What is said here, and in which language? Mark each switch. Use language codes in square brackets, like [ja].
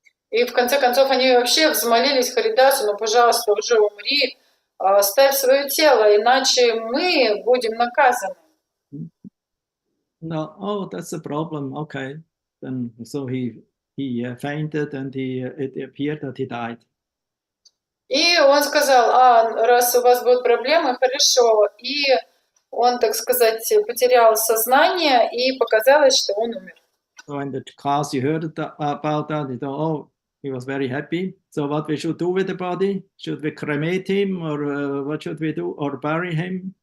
[ru] И в конце концов они вообще взмолились Харидасу: ну, пожалуйста, уже умри, оставь свое тело, иначе мы будем наказаны. [en] No, oh, that's a problem. Okay, then so he fainted, and it appeared that he died. [ru] И он сказал: раз у вас будут проблемы, хорошо. И он, так сказать, потерял сознание, и показалось, что он умер. [en] So when the Kasi heard about that, he thought, oh, he was very happy. So what we should do with the body? Should we cremate him, or what should we do, or bury him?